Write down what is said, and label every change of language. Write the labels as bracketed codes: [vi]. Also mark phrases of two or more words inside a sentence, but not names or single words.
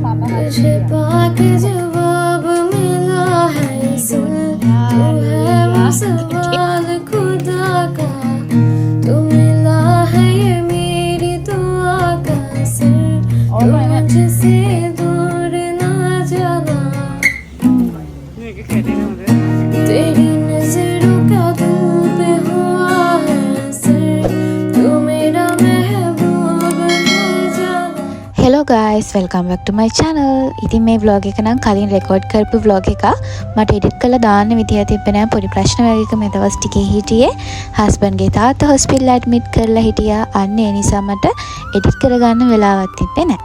[hi] तुझे पाके जवाब मिला है इसे, तू है वो सवाल खुदा का, तू मिला है ये मेरी दुआ का असर, तू मुझसे दूर ना जाना, तेरी नजरों का दिल पे हुआ है असर, तू मेरा महबूब है जाना। [en] Hello guys welcome back to my channel. [si] ඉතින් මේ vlog එක නම් කලින් රෙකෝඩ් කරපු vlog එක මට එඩිට් කරලා දාන්න විදිය තිබ්බේ නෑ. පොඩි ප්‍රශ්න වගේක මේ දවස් ටිකේ හිටියේ. හස්බන්ඩ් ගේ තාත්තා [en] hospital admit [si] කරලා හිටියා. අන්න ඒ නිසා මට එඩිට් කරගන්න වෙලාවක් තිබ්බේ නෑ.